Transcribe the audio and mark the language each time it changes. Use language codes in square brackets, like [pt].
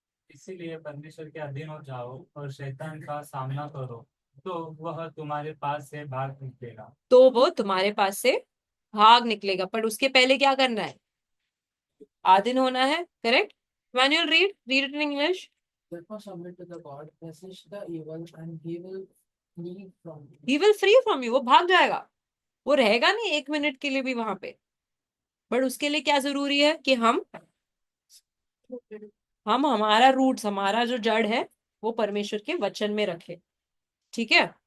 [hi] इसीलिए परमेश्वर के अधीन हो जाओ और शैतान का सामना करो, तो वह तुम्हारे पास से भाग निकलेगा। तो वो तुम्हारे पास से भाग निकलेगा, पर उसके पहले क्या करना है? आधीन होना है। Correct? [en] Manuel, read it in English. Therefore submit to the God, resist the evil, and he will flee from you. He will free from you. [hi] वो भाग जाएगा, वो रहेगा नहीं 1 मिनट के लिए भी वहां पे। बट उसके लिए क्या जरूरी है कि हम हमारा रूट्स, हमारा जो जड़ है, वो परमेश्वर के वचन में रखे। ठीक है?